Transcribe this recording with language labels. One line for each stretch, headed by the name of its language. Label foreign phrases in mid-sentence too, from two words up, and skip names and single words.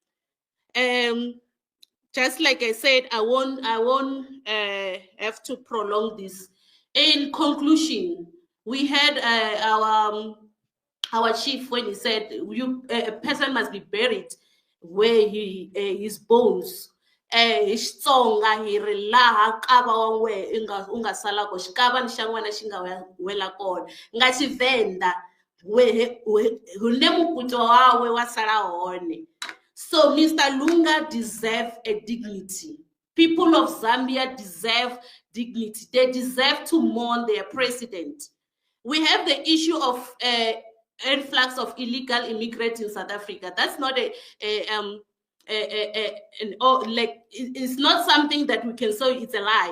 English: Just like I said, I won't have to prolong this. In conclusion, we had our chief when he said a person must be buried where his bones
Tsonga: xitsonga hi ri laha kava wa n'we u nga sala ko xikava ni xa n'wana xi nga wela kona
English: nga
Venda: Xivenda hunde mukutwa wawe wa sala hone.
English: So Mr. Lunga deserves a dignity. People of Zambia deserve dignity. They deserve to mourn their president. We have the issue of influx of illegal immigrants in South Africa. That's not it's not something that we can say it's a lie.